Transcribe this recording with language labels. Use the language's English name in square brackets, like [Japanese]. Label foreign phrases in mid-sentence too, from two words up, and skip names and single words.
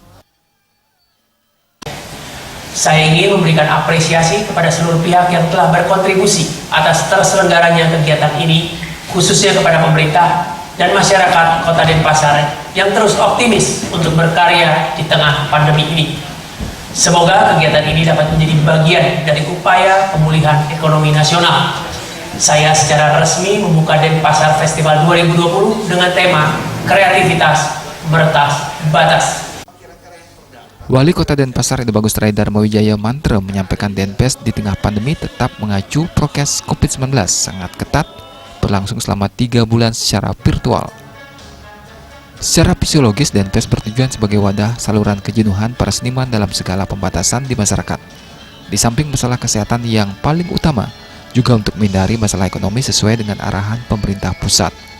[Indonesian] Saya ingin memberikan apresiasi kepada seluruh pihak yang telah berkontribusi atas terselenggaranya kegiatan ini, khususnya kepada pemerintah dan masyarakat Kota Denpasar yang terus optimis untuk berkarya di tengah pandemi ini. Semoga kegiatan ini dapat menjadi bagian dari upaya pemulihan ekonomi nasional. Saya secara resmi membuka Denpasar Festival 2020 dengan tema kreativitas meretas batas. Wali Kota Denpasar Ide Bagus Rai Dharma Wijaya Mantra menyampaikan Denpes di tengah pandemi tetap mengacu prokes COVID-19 sangat ketat, berlangsung selama 3 bulan secara virtual. Secara fisiologis, Denpes bertujuan sebagai wadah saluran kejenuhan para seniman dalam segala pembatasan di masyarakat. Di samping masalah kesehatan yang paling utama, juga untuk menghindari masalah ekonomi sesuai dengan arahan pemerintah pusat.